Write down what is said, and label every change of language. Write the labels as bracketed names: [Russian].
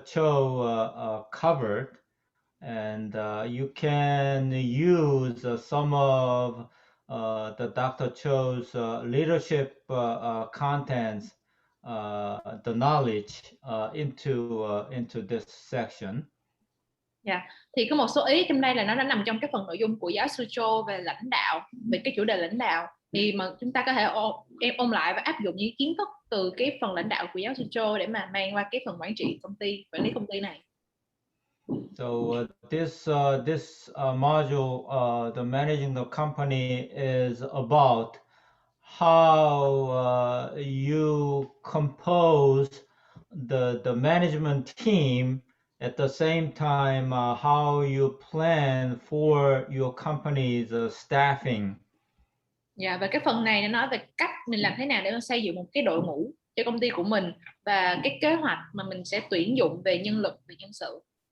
[English] Cho covered, and you can use some of the Dr. Cho's leadership contents, the knowledge into this section. Yeah. [Vietnamese] Thì có một số ý trong đây là nó đã nằm trong cái phần nội dung của giáo sư Cho về lãnh đạo, về cái chủ đề lãnh đạo, thì mà chúng ta có thể ôn lại và áp dụng những kiến thức từ cái phần lãnh đạo của giáo sư Cho để mà mang qua cái phần quản trị công ty, quản lý công ty này. [English] So this module, the managing the company, is about how you compose the management team. At the same time, how you plan for your company's staffing. [Vietnamese] Dạ, và cái phần này nó nói về cách mình làm thế nào để xây dựng một cái đội ngũ cho công ty của mình và cái kế hoạch mà mình sẽ tuyển dụng về nhân lực, về nhân sự.